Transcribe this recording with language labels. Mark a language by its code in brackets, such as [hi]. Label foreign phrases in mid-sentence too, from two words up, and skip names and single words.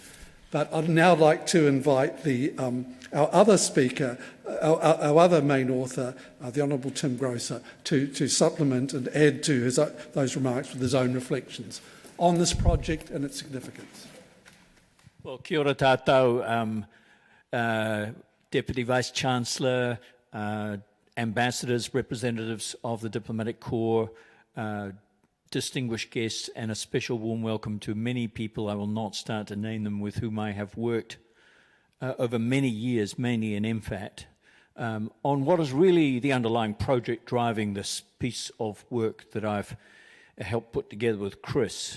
[en] But I'd now like to invite our other speaker, our other main author, the Honourable Tim Groser, to supplement and add to those remarks with his own reflections on this project and its significance. Well, [mi] kia ora tātou, [en] Deputy Vice-Chancellor, ambassadors, representatives of the Diplomatic Corps, distinguished guests, and a special warm welcome to many people, I will not start to name them, with whom I have worked over many years, mainly in MFAT, on what is really the underlying project driving this piece of work that I've helped put together with Chris.